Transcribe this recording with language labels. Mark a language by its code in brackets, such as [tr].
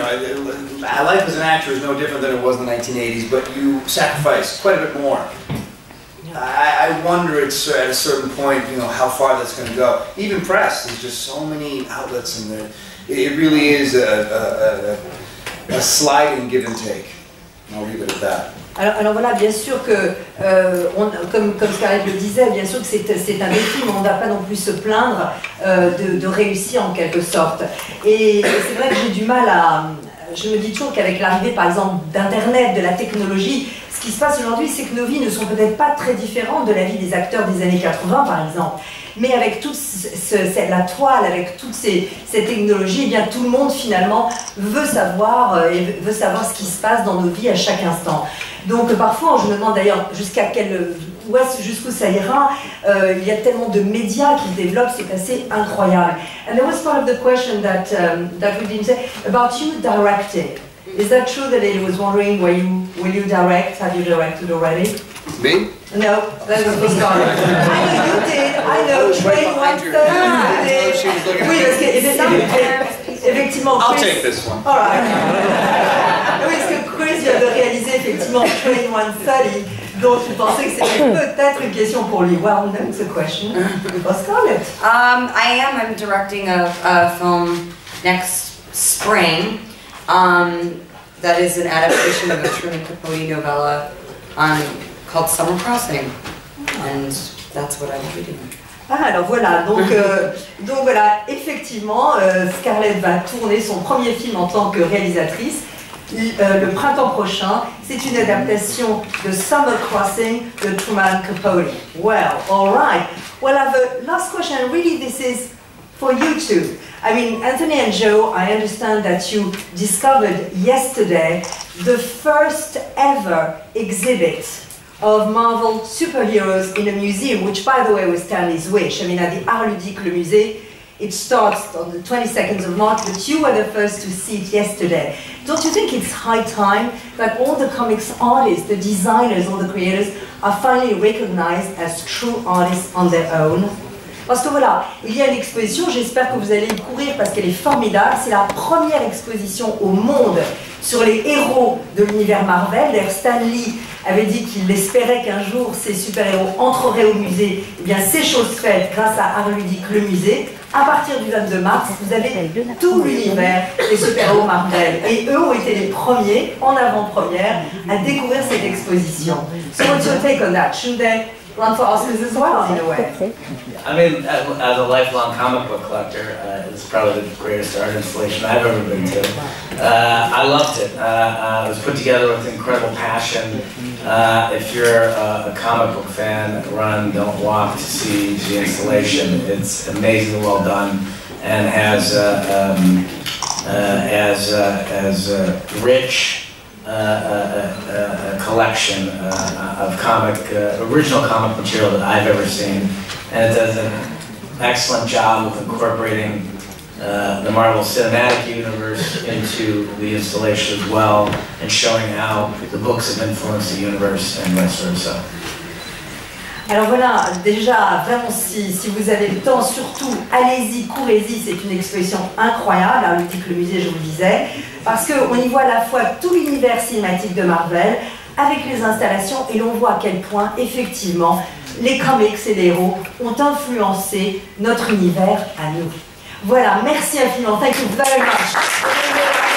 [en] You know, life as an actor is no different than it was in the 1980s, but you sacrifice quite a bit more. I wonder at a certain point, you know, how far that's going to go. Even press, there's just so many outlets in there. It really is a sliding give and take. I'll leave it at that. [fr] Alors voilà, bien sûr que, comme Scarlett le disait, bien sûr que c'est un défi, mais on ne va pas non plus se plaindre de réussir en quelque sorte. Et c'est vrai que j'ai du mal à... Je me dis toujours qu'avec l'arrivée par exemple d'Internet, de la technologie, ce qui se passe aujourd'hui, c'est que nos vies ne sont peut-être pas très différentes de la vie des acteurs des années 80 par exemple. Mais avec toute la toile, avec toute cette technologie, eh bien tout le monde finalement veut savoir ce qui se passe dans nos vies à chaque instant. Donc parfois, je me demande d'ailleurs jusqu'où ça ira. Il y a tellement de médias qui se développent, c'est assez incroyable. [en] And there was part of the question that we didn't say about you directing. Is that true that I was wondering will you direct? Have you directed already? Me? No, that was for Scarlett. I know you did. I know Train One Third. [fr] Oui, parce que effectivement. [en] I'll take this one. All right. [fr] Oui, parce que Chris vient de réaliser effectivement Train 130, donc je pensais que c'était peut-être une question pour lui. [en] Well, that's a question for Scarlett. I'm directing a film next spring. That is an adaptation of a Truman Capote novella called Summer Crossing, and that's what I'm reading. [fr] Ah, alors voilà, donc voilà, effectivement, Scarlett va tourner son premier film en tant que réalisatrice le printemps prochain. C'est une adaptation de Summer Crossing de Truman Capote. [en] Well, all right. Well, I have a last question. Really, this is for you two. I mean, Anthony and Joe, I understand that you discovered yesterday the first ever exhibit of Marvel superheroes in a museum, which by the way was Stanley's wish. I mean, at the Art Ludique, le musée, It starts on the 22nd of March, but you were the first to see it yesterday. Don't you think it's high time that all the comics artists, the designers, all the creators are finally recognized as true artists on their own? [fr] Parce que voilà, il y a une exposition, j'espère que vous allez y courir parce qu'elle est formidable. C'est la première exposition au monde sur les héros de l'univers Marvel. D'ailleurs, Stan Lee avait dit qu'il espérait qu'un jour ces super-héros entreraient au musée. Eh bien, c'est chose faite grâce à Art Ludique, le musée. À partir du 22 mars, vous avez tout l'univers des super-héros Marvel. Et eux ont été les premiers, en avant-première, à découvrir cette exposition. [en] So what's your take on that? Shouldn't they run for Oscars as well, in a way? I mean, as a lifelong comic book collector, it's probably the greatest art installation I've ever been to. I loved it. It was put together with incredible passion. If you're a comic book fan, run, don't walk to see the installation. It's amazingly well done and has rich a collection of original comic material that I've ever seen, and it does an excellent job of incorporating the Marvel Cinematic Universe into the installation as well, and showing how the books have influenced the universe and vice versa. [fr] Alors voilà, déjà, vraiment, si vous avez le temps, surtout, allez-y, courez-y, c'est une exposition incroyable, Art Ludique, le musée, je vous le disais, parce qu'on y voit à la fois tout l'univers cinématique de Marvel, avec les installations, et l'on voit à quel point, effectivement, les comics et les héros ont influencé notre univers à nous. Voilà, merci infiniment, [en] thank you very much.